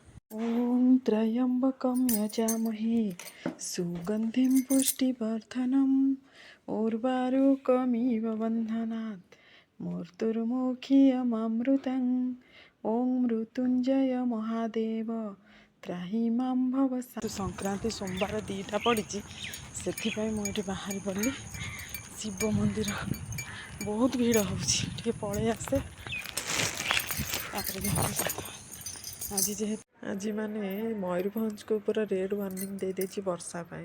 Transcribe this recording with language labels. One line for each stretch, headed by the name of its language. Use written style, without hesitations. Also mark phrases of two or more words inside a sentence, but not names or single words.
Sanskrit: ॐ त्र्यम्बकं यजामहे सुगन्धिं पुष्टिवर्धनम् उर्वारुकमिव बन्धनात् मृत्युर्मुखीयममृतम् ॐ मृत्युञ्जय महादेव त्राहि मां भव।
Odia: ସଂକ୍ରାନ୍ତି ସୋମବାର ଦୁଇଟା ପଡ଼ିଛି, ସେଥିପାଇଁ ମୁଁ ଏଠି ବାହାରି ପଡ଼ିଲି। ଶିବ ମନ୍ଦିର ବହୁତ ଭିଡ଼ ହେଉଛି, ଟିକେ ପଳେଇ ଆସେ ତାପରେ ଆଜି ଯେହେତୁ ମାନେ ମୟୂରଭଞ୍ଜକୁ ପୁରା
English: red warning
Odia: ଦେଇଦେଇଛି ବର୍ଷା ପାଇଁ।